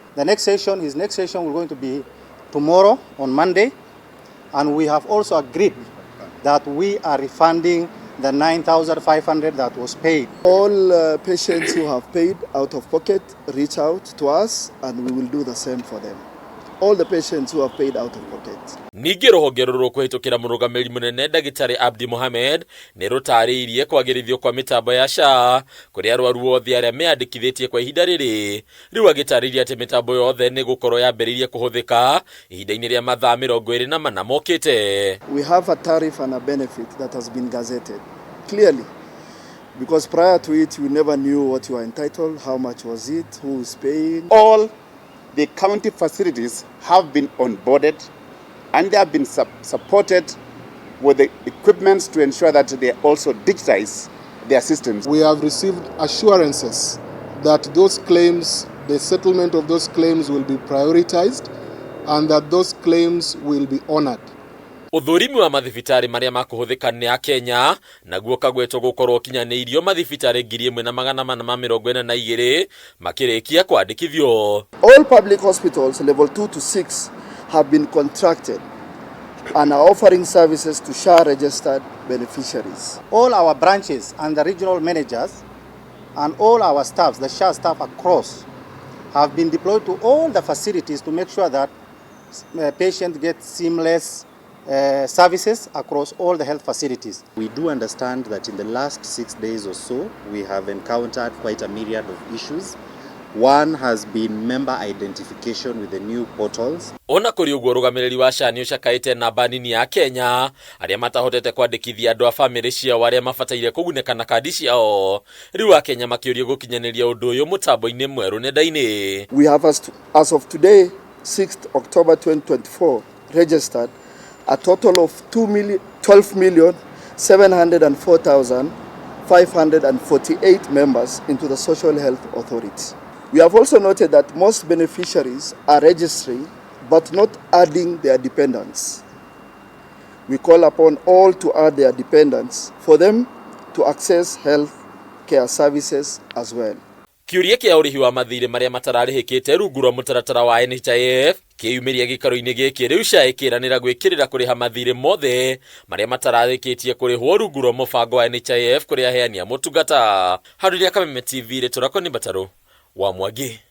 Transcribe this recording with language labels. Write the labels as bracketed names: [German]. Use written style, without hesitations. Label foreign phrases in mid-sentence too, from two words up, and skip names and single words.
[English] His next session will going to be tomorrow on Monday, and we have also agreed that we are refunding the 9,500 that was paid. All patients who have paid out of pocket reach out to us and we will do the same for them. All the patients who have paid out of pocket. [Kikuyu] Ningĩ rũhonge rũrũ kũhĩtũkĩra mũrũgamĩrĩri mũnene Ndagĩtarĩ Abdi Mohamed nĩ rũtarĩirie kwagĩrithio kwa mĩtambo ya SHA kũrĩ arwaru othe arĩa meandĩkithĩtie kwa ihinda rĩrĩ. Rĩu agĩtarĩria atĩ mĩtambo yothe nĩ gũkorwo yambĩrĩirie kũhũthĩka ihinda-inĩ rĩa mathaa 24 mokĩte. [English] We have a tariff and a benefit that has been gazetted clearly, because prior to it you never knew what you were entitled, how much was it, who is paying. All the county facilities have been onboarded and they have been supported with the equipments to ensure that they also digitize their systems. We have received assurances that those claims, the settlement of those claims will be prioritized and that those claims will be honored. [Kikuyu] Uthurimi wa mathibitarĩ marĩa makũhũthĩka nĩ Akenya naguo kagwetwo gũkorwo kinyanĩirio mathibitarĩ 1442 makĩrĩkia kwandĩkithio. [English] All public hospitals level 2 to 6 have been contracted and are offering services to SHA registered beneficiaries. All our branches and the regional managers and all our staffs, the SHA staff across, have been deployed to all the facilities to make sure that patients get seamless services across all the health facilities. We do understand that in the last 6 days or so, we have encountered quite a myriad of issues. One has been member identification with the new portals. [Kikuyu] Ona kũrĩ ũguo rũgamĩrĩri wa SHA nĩ ũcakaĩte namba nini ya Kenya arĩa matahotete kwandĩkithia andũ a famĩlĩ ciao arĩa mabataire kũgunĩka na kandi ciao. Rĩu Akenya makĩũrio gũkinyanĩria ũndũ ũyũ mũtambo-inĩ mwerũ nenda-inĩ. [English] We have as of today, 6th October 2024, registered a total of 12,704,548 members into the Social Health Authority. We have also noted that most beneficiaries are registering but not adding their dependents. We call upon all to add their dependents for them to access health care services as well. [Kikuyu] Kĩũria kĩa ũrĩhi wa mathirĩ marĩa matararĩhĩkĩte rungu rwa mũtaratara wa NHIF kĩyumĩria gĩkaro-inĩ gĩkĩ, rĩu SHA ĩkĩranĩra gwĩkĩrĩra kũrĩha mathirĩ mothe marĩa matararĩkĩtie kũrĩhwo rungu rwa mũbango wa NHIF kũrĩ aheani a motungata. Harĩ Kameme TV, Rĩtũrakwo nĩ Mbatarũ wa Mwangi.